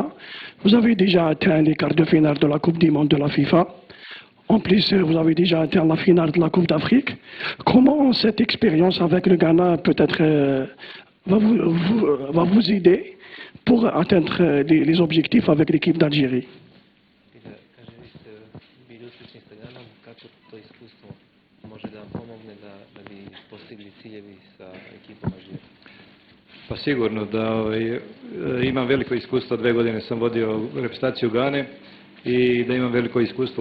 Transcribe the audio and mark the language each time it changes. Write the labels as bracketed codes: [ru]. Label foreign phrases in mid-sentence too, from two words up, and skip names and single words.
[fr] Vous avez déjà atteint les quarts de finale de la Coupe du Monde de la FIFA. En plus, vous avez déjà atteint la finale de la Coupe d'Afrique. Comment cette expérience avec le Ghana peut-être va vous aider pour atteindre les objectifs avec l'équipe d'Algérie? [sr] Pa sigurno da imam veliko iskustvo, 2 godine sam vodio reprezentaciju Gane i da imam veliko iskustvo